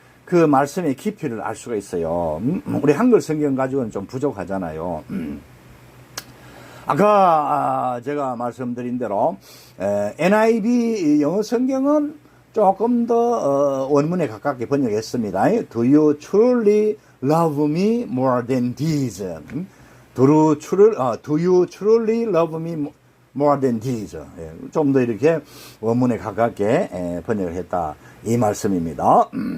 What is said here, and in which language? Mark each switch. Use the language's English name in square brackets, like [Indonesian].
[Korean] 그 말씀의 깊이를 알 수가 있어요. 우리 한글 성경 가지고는 좀 부족하잖아요. 아까 제가 말씀드린 대로 NIV 영어 성경은 조금 더 원문에 가깝게 번역했습니다. [English] Do you truly love me more than these? Do you truly love me more than these? [Korean] 좀 더 이렇게 원문에 가깝게 번역을 했다 이 말씀입니다.